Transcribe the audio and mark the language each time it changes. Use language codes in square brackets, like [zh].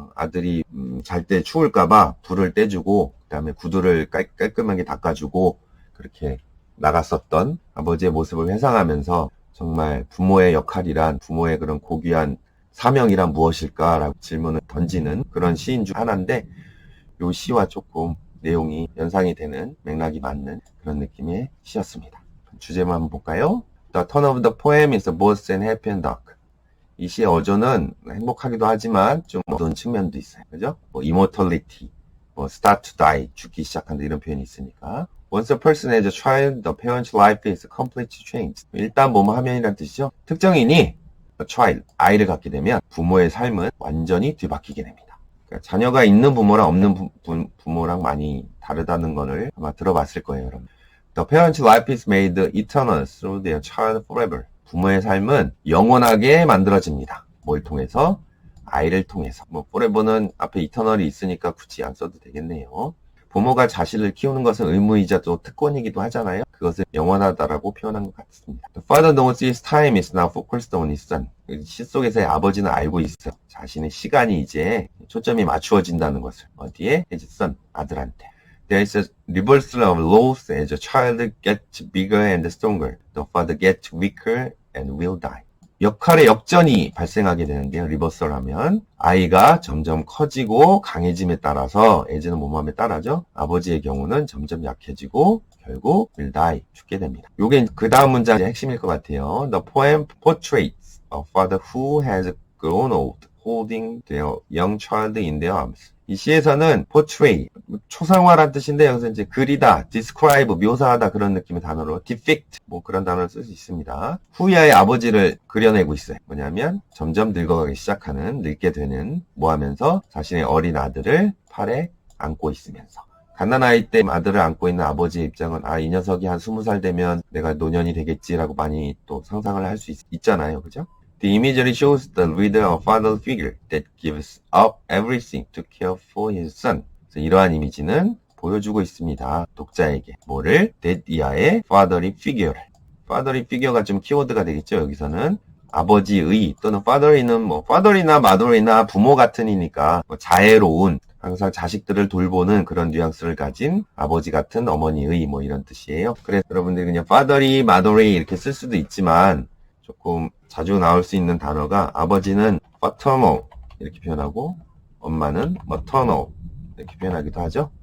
[ko] 아들이 잘 때 추울까봐 불을 떼주고 그 다음에 구두를 깔끔하게 닦아주고 그렇게 나갔었던 아버지의 모습을 회상하면서 정말 부모의 역할이란 부모의 그런 고귀한 사명이란 무엇일까라고 질문을 던지는 그런 시인 중 하나인데 이 시와 조금 내용이 연상이 되는 맥락이 맞는 그런 느낌의 시였습니다. 주제만 한번 볼까요? [en] The tone of the poem is both sad and happy and dark. [ko] 이 시의 어조는 행복하기도 하지만 좀 어두운 측면도 있어요. 그죠? immortality, [en] start to die, [ko] 죽기 시작한다 이런 표현이 있으니까. [en] Once a person has a child, the parent's life is completely changed. [ko] 일단 뭐뭐 하면이란 뜻이죠. 특정인이 [en] a child, [ko] 아이를 갖게 되면 부모의 삶은 완전히 뒤바뀌게 됩니다. 그러니까 자녀가 있는 부모랑 없는 부모랑 많이 다르다는 거를 아마 들어봤을 거예요, 여러분. [en] The parent's life is made eternal through their child forever. [ko] 부모의 삶은 영원하게 만들어집니다. 뭘 통해서? 아이를 통해서. 뭐 forever는 앞에 eternal이 있으니까 굳이 안 써도 되겠네요. 부모가 자식을 키우는 것은 의무이자 또 특권이기도 하잖아요. 그것을 영원하다라고 표현한 것 같습니다. [en] The father knows his time is now focused on his son. [ko] 시 속에서의 아버지는 알고 있어요. 자신의 시간이 이제 초점이 맞추어진다는 것을. 어디에? [en] his son, [ko] 아들한테. [en] There is a reversal of roles as a child gets bigger and stronger. The father gets weaker and will die. [ko] 역할의 역전이 발생하게 되는데요. 리버설 하면 아이가 점점 커지고 강해짐에 따라서 as는 뭐뭐함에 따라죠. 아버지의 경우는 점점 약해지고 결국 [en] will die, [ko] 죽게 됩니다. 요게 그 다음 문장의 핵심일 것 같아요. [en] The poem portraits a father who has grown old, holding their young child in their arms. [ko] 이 시에서는 portray, 초상화란 뜻인데 여기서 이제 그리다, describe, 묘사하다 그런 느낌의 단어로 depict, 뭐 그런 단어를 쓸 수 있습니다. 후야의 아버지를 그려내고 있어요. 뭐냐면 점점 늙어가기 시작하는, 늙게 되는, 뭐 하면서 자신의 어린 아들을 팔에 안고 있으면서. 갓난아이 때 아들을 안고 있는 아버지의 입장은 이 녀석이 한 20살 되면 내가 노년이 되겠지라고 많이 또 상상을 할 수 있잖아요. 그죠? [en] The imagery shows the reader a father figure that gives up everything to care for his son. [ko] 그래서 이러한 이미지는 보여주고 있습니다. 독자에게. 뭐를? that 이하의 fatherly figure를. fatherly figure가 좀 키워드가 되겠죠. 여기서는 아버지의 또는 fatherly는 뭐 father이나 mother이나 부모 같은이니까 뭐 자애로운 항상 자식들을 돌보는 그런 뉘앙스를 가진 아버지 같은 어머니의 뭐 이런 뜻이에요. 그래서 여러분들이 그냥 fatherly, motherly 이렇게 쓸 수도 있지만 조금 자주 나올 수 있는 단어가 아버지는 paternal 이렇게 표현하고 엄마는 maternal 이렇게 표현하기도 하죠.